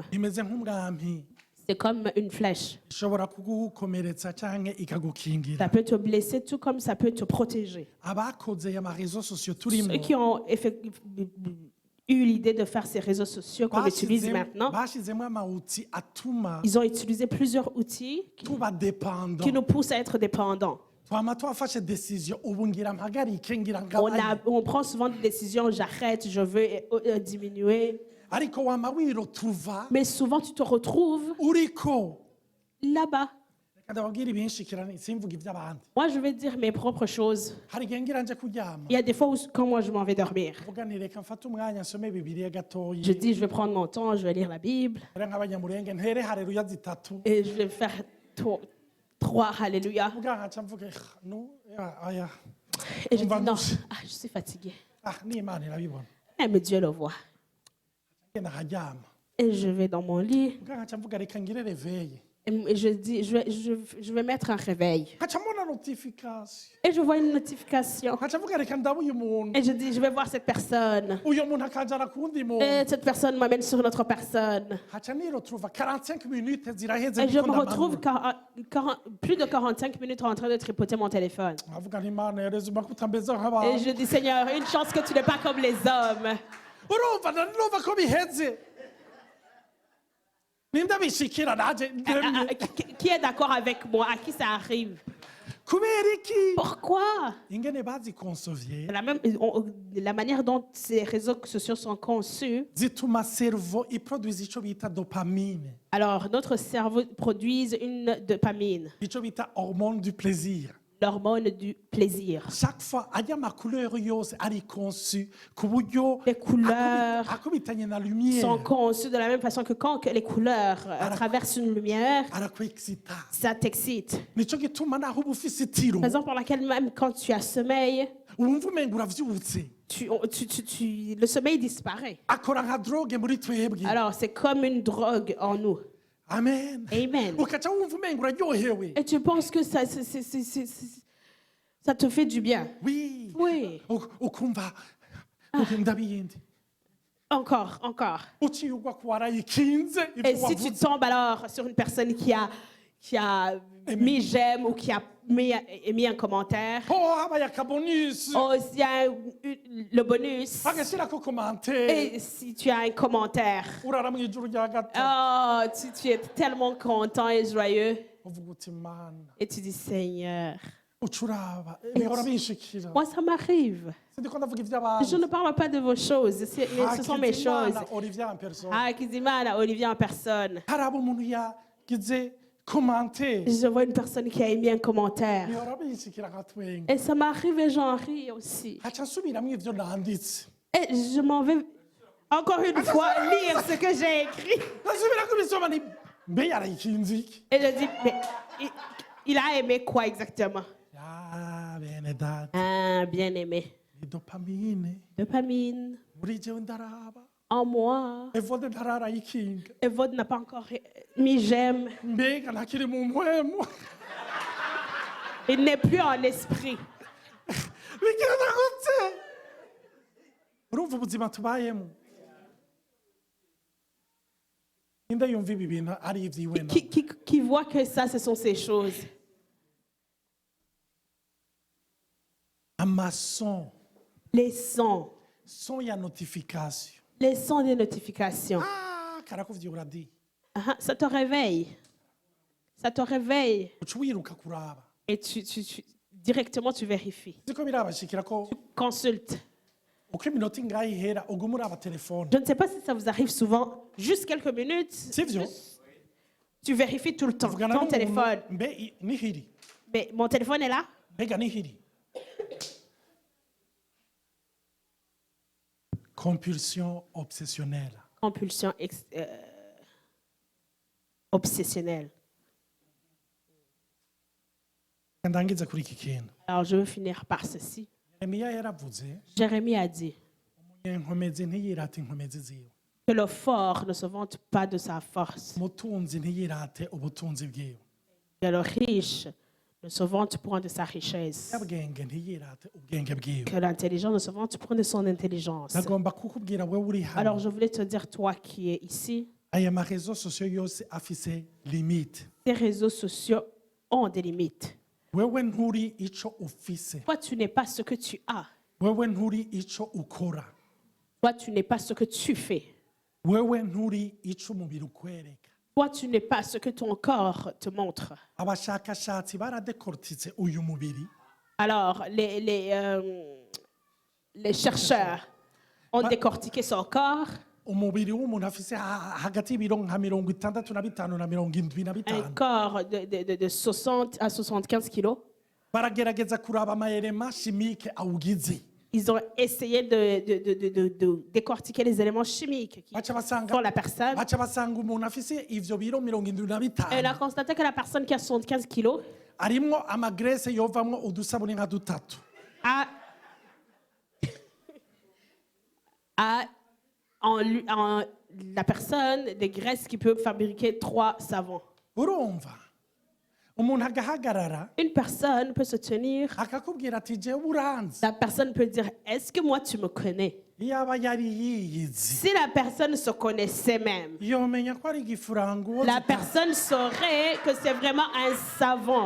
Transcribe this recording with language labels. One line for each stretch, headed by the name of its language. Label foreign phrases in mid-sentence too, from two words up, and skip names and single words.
Rundi: Imeze nk'umwampi.
French: C'est comme une flèche.
Rundi: Ishobora kugukomeretsa canke ikagukingira.
French: Ça peut te blesser tout comme ça peut te protéger.
Rundi: Abakoze ama réseaux sociaux turimo.
French: Ceux qui ont eu l'idée de faire ces réseaux sociaux qu'on utilise maintenant,
Rundi: bashizemo amawuti atuma
French: ils ont utilisé plusieurs outils
Rundi: tuba dépendant.
French: qui nous poussent à être dépendants.
Rundi: Twama twafashe decision ubu ngira mpagarike ngira ngabanye.
French: On prend souvent des décisions, j'arrête, je veux diminuer.
Rundi: Ariko wama wirotuva
French: Mais souvent, tu te retrouves
Rundi: uriko.
French: là-bas.
Rundi: Ndababwira ibinshikirana simvuga iby'abandi.
French: Moi, je vais dire mes propres choses.
Rundi: Hari igihe ngira nje kuryama.
French: Il y a des fois où, quand moi, je m'en vais dormir,
Rundi: Vuga nti reka mfate umwanya nsome Bibiliya gatoyi.
French: je dis, je vais prendre mon temps, je vais lire la Bible
Rundi: Era nk'abanyamurenge ntere haleluya zitatu.
French: et je vais faire trois Alléluia.
Rundi: Vuga nkaca mvuga no aya.
French: Et je On va dis, non, nous- je suis fatiguée.
Rundi: N'Imana irabibona.
French: Mais Dieu le voit.
Rundi: Ngenda nkaryama.
French: Et je vais dans mon lit
Rundi: Vuga nkaca mvuga reka ngire réveil.
French: et je dis, je vais mettre un réveil.
Rundi: Nkaca mbona notification.
French: Et je vois une notification.
Rundi: Nkaca mvuga reka ndabe uyu muntu.
French: Et je dis, je vais voir cette personne.
Rundi: Uyu muntu akajana kuwundi muntu.
French: Et cette personne m'amène sur une autre personne.
Rundi: Nkaca nirotuva 45 minutes ziraheze
French: Et je
Rundi: ndiko
French: me retrouve
Rundi: ndamanura.
French: plus de 45 minutes en train de tripoter mon téléphone.
Rundi: Nkavuga nti Imana yarezuma ko utameze nk'abantu.
French: Et je dis, Seigneur, une chance que tu n'es pas comme les hommes.
Rundi: Urumva ndumva ko biheze. Ninde bishikira naje
French: Qui est d'accord avec moi? À qui ça arrive?
Rundi: kubera iki
French: Pourquoi?
Rundi: ingene bazikonsovye
French: La manière dont ces réseaux sociaux sont conçus,
Rundi: zituma cerveau iproduise ico bita dopamine,
French: alors notre cerveau produit une dopamine,
Rundi: ico bita
French: hormone du plaisir. l'hormone du plaisir. Chaque fois
Rundi: ajya amacouleur yose ari conçu ku buryo
French: Les couleurs
Rundi: akubitanye na
French: sont lumière conçues de la même façon que quand les couleurs traversent une lumière,
Rundi: arakwexita.
French: ça t'excite.
Rundi: Nico gituma naho uba ufise itiro
French: Raison pour laquelle même quand tu as sommeil,
Rundi: wumva umenga uravyutse,
French: le sommeil disparaît.
Rundi: akora nka drogue muri twebwe.
French: Alors c'est comme une drogue en nous.
Rundi: Amen.
French: Amen. Ukaca wumva umenga uraryohewe. Et tu penses que ça te fait du bien. Oui. Oui.
Rundi: Ukumva ndabiyindi.
French: Encore.
Rundi: Uciye ugwa ku warayikinze
French: Et
Rundi: ibyo
French: si tu
Rundi: wavuze.
French: tombes alors sur une personne qui a mis j'aime ou qui a mis un commentaire,
Rundi: Oh, habaye akabonus.
French: oh, s'il y a le bonus,
Rundi: Agashyirako commentaire.
French: et si tu as un commentaire,
Rundi: Urara mu ijuru rya gatatu.
French: oh, tu es tellement content et joyeux.
Rundi: Uvuga uti Mana.
French: Et tu dis, Seigneur,
Rundi: Ucuraba. Bihora binshikira.
French: moi ça m'arrive.
Rundi: Sindiko ndavuga ivy'abandi.
French: Je ne parle pas de vos choses, mais ce sont mes choses. Hakizimana Olivier en personne. Ah, Kizimana, Olivier en personne.
Rundi: Haraba umuntu yagize commentaire.
French: Je vois une personne qui a émis un commentaire.
Rundi: Bihora binshikira nka twenga.
French: Et ça m'arrive et j'en ris aussi.
Rundi: Haca nsubiramwo ivyo nanditse.
French: Et je m'en vais encore une fois lire ce que j'ai écrit.
Rundi: Nasubirako ibisoma ni mbe yarayikinze iki?
French: Et je dis, mais il a aimé quoi exactement?
Rundi: Ya bene data.
French: Ah, bien aimé.
Rundi: Ni dopamine.
French: Dopamine
Rundi: Muri jewe ndaraba.
French: en moi.
Rundi: Evode ntararayikinga.
French: Evode n'a pas encore mis j'aime.
Rundi: Mbega ntakiri mu mpwemu.
French: Il n'est plus en esprit.
Rundi: Bigenda gute? Urumva ubuzima tubayemo? Ninde yumva ibi bintu ari ivyiwe na?
French: Qui voit que ça, ce sont ces choses.
Rundi: Amason.
French: Les sons.
Rundi: Son ya notification.
French: Les sons des notifications.
Rundi: Ah, karakuvyura di.
French: Ah, ça te réveille. Ça te réveille.
Rundi: Uca wiruka kuraba.
French: Et directement, tu vérifies.
Rundi: Ziko birabashikira ko
French: Consulte.
Rundi: uko iminota ingahe ihera uguma uraba telefone.
French: Je ne sais pas si ça vous arrive souvent, juste quelques minutes,
Rundi: Sivyo?
French: tu vérifies tout le temps
Rundi: Tuvugana
French: ton
Rundi: n'umuntu,
French: téléphone.
Rundi: mbe nihiri
French: Mais mon téléphone est là.
Rundi: mbega nihiri.
French: Compulsion obsessionnelle. Compulsion obsessionnelle.
Rundi: Ndangiza kuri iki kintu.
French: Alors je veux finir par ceci.
Rundi: Yeremiya yaravuze
French: Jérémie a dit
Rundi: inkomezi ntiyirate inkomezi ziwe.
French: que le fort ne se vante pas de sa force,
Rundi: Umutunzi ntiyirate ubutunzi bwiwe.
French: que le riche ne se vante point de sa richesse,
Rundi: Nyabwenge ntiyirate ubwenge bwiwe.
French: que l'intelligent ne se vante point de son intelligence.
Rundi: Nagomba kukubwira wewe uri
French: Alors
Rundi: hano.
French: je voulais te dire, toi qui es ici,
Rundi: Aya marezo sosiyo yose afise limite.
French: tes réseaux sociaux ont des limites.
Rundi: Wewe nturi ico ufise.
French: Toi, tu n'es pas ce que tu as.
Rundi: Wewe nturi ico ukora.
French: Toi, tu n'es pas ce que tu fais.
Rundi: Wewe nturi ico umubiri ukwereka.
French: Toi, tu n'es pas ce que ton corps te montre.
Rundi: Abashakashatsi baradekortitse uyu mubiri.
French: Alors, les chercheurs ont décortiqué son corps,
Rundi: Umubiri w'umuntu afise hagati y'ibiro nka 65 na 75.
French: un corps de 60 à 75 kilos.
Rundi: Baragerageza kuraba amayelema chimique awugize.
French: Ils ont essayé de décortiquer les éléments chimiques qui
Rundi: Baca
French: font
Rundi: basanga
French: la personne.
Rundi: baca basanga umuntu afise ivyo biro 75
French: Et on a constaté que la personne qui a 75 kilos
Rundi: arimwo amagrese yovamwo udusabuni nka dutatu.
French: a la personne des graisses qui peut fabriquer 3 savons.
Rundi: Urumva umuntu agahagarara
French: Une personne peut se tenir,
Rundi: akakubwira ati jewe uranzi.
French: la personne peut dire, est-ce que moi tu me connais?
Rundi: Iyaba yari yiyizi
French: Si la personne se connaissait même,
Rundi: yomenya ko ari igifurango.
French: la personne saurait que c'est vraiment un savon.